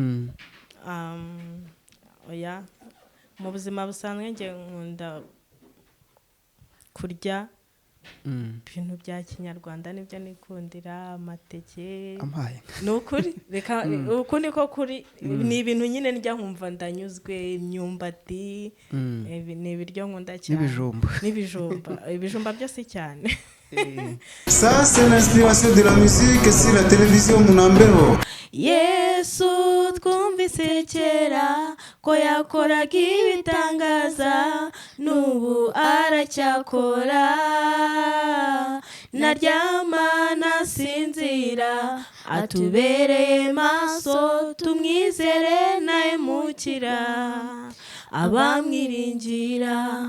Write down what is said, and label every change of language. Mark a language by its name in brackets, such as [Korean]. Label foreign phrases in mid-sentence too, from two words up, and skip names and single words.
[Kinyarwanda] Oya mu buzima busanzwe nge nkunda kurya ibintu bya kinyarwanda, nibyo nikundira, amateke. Nukuri reka uko niko kuri, ni ibintu nyine njya nkumva ndanyuzwe. Imyumbati ni ibiryo nkunda cyane, n'ibijumba byose cyane. [French] Ça c'est l'inspiration de la musique sur la télévision Munambeho. [Kinyarwanda] Yesu twumvise kera ko yakoraga ibitangaza n'ubu aracyakora naryama nasinzira atubereye maso tumwizere nahemukira abamwiringira.